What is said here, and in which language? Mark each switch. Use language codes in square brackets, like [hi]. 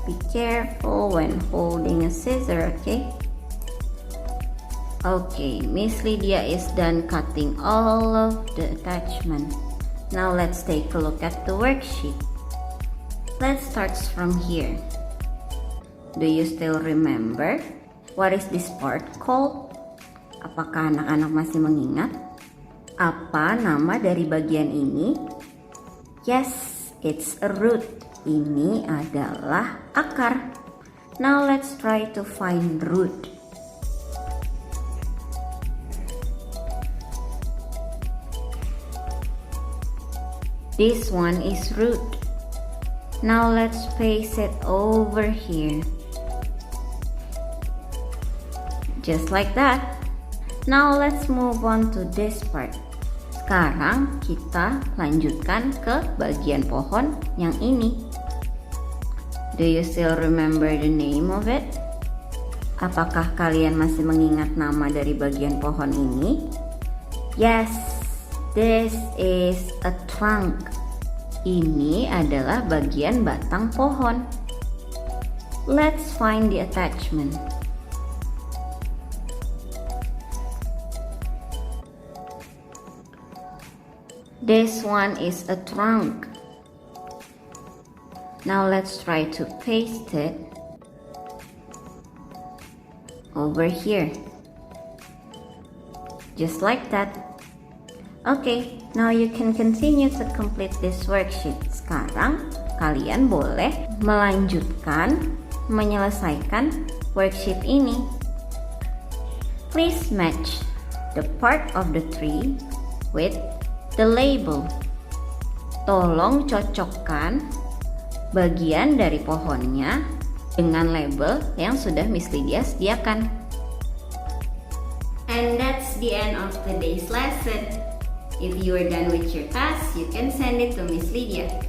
[en] Careful when holding a scissor, okay? Okay, Miss Lydia is done cutting all of the attachment. Now let's take a look at the worksheet. Let's start from here. Do you still remember what is this part called? [id] Apakah anak-anak masih mengingat? Apa nama dari bagian ini? [en] Yes, it's a root. [id] Ini adalah akar. [en] Now let's try to find root. This one is root. Now let's paste it over here. Just like that. Now let's move on to this part. [id] Sekarang kita lanjutkan ke bagian pohon yang ini. [en] Do you still remember the name of it? [id] Apakah kalian masih mengingat nama dari bagian pohon ini? [en] Yes, this is a trunk. [id] Ini adalah bagian batang pohon. [en] Let's find the attachment. This one is a trunk. Now let's try to paste it over here. Just like that. Okay, now you can continue to complete this worksheet. [id] Sekarang kalian boleh melanjutkan menyelesaikan worksheet ini. [en] Please match the part of the tree with the label. [id] Tolong cocokkan bagian dari pohonnya dengan label yang sudah Miss Lydia sediakan. [en] And that's the end of today's lesson. If you are done with your task, you can send it to Miss Lydia.